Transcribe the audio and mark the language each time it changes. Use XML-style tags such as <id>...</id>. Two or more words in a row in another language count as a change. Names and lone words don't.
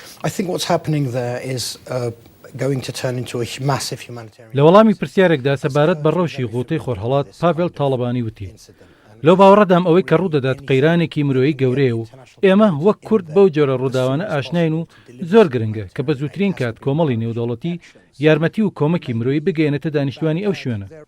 <en>I think what's happening there is going to turn into a massive humanitarian.</en> <ckb>لە وەڵامی پرسیارێکدا سەبارەت بە ڕەوشی غوتەی خۆرهەڵات پاڤێڵ تاڵەبانی وتی لەو باوەڕەدام ئەوەی کە ڕوودەدات قەیرانێکی مرۆیی گەورەیە و ئێمە وەک کورد بەو جۆرە ڕووداوانە ئاشناین و زۆر گرنگە کە بە زووترین کات کۆمەڵی نێودەوڵەتی یارمەتی و کۆمەکی مرۆیی بگەێنێتە دانیشتوانی ئەو شوێنە.</ckb>